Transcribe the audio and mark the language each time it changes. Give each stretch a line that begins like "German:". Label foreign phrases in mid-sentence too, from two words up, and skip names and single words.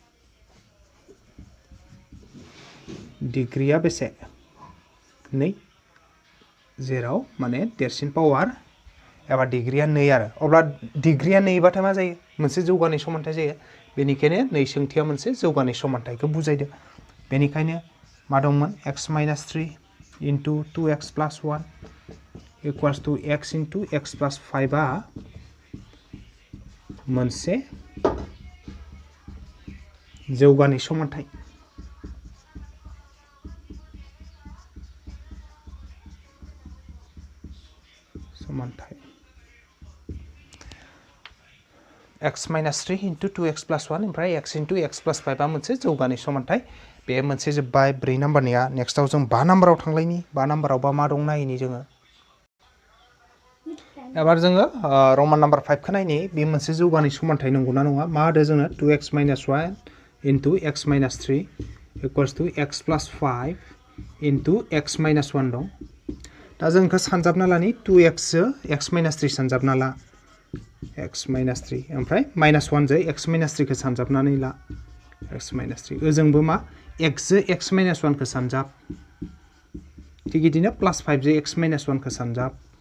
Bodo: डिग्रिया बेसे 2 जेराव माने देरसिन पावार एबा डिग्रिया 2 आरो अब्ला डिग्रिया 2 बाथाय मा जायो मोनसे जौगानाय समानथाय जायो बेनिखायनो नै सोंथिया मोनसे जौगानाय समानथायखौ बुजायदो बेनिखायनो मा दंमोन
English: x - 3 into 2x + 1 equals to x into x + 5
Bodo: आ मोनसे जौगानाय समानथाय
English: x - 3 into 2x + 1
Bodo: ओमफ्राय
English: x into x + 5
Bodo: आ मोनसे जौगानाय समानथाय बे मोनसे जोब्बाय 4 नाम्बारनिया नेक्स्टआव जों 5 नाम्बाराव थांलायनि 5 नाम्बारावबा मा दं नायनि जोङो एबार जोङो
English: roman number
Bodo: 5 खौ नायनि बे मोनसे जौगानाय समानथाय नंगौना नङा मा होदो जोङो
English: 2x - 1 into x - 3 equals to x + 5 into x - 1
Bodo: दं दा जों बेखौ सानजाबना लानि 2x जो
English: x - 3
Bodo: सानजाबना ला
English: x - 3
Bodo: ओमफ्राय -1 जो
English: x - 3
Bodo: खौ सानजाबनानै ला
English: x - 3
Bodo: ओजोंबो मा x जो
English: x - 1
Bodo: खौ सानजाब थिग बिदिनो +5 जो
English: x - 1
Bodo: खौ सानजाब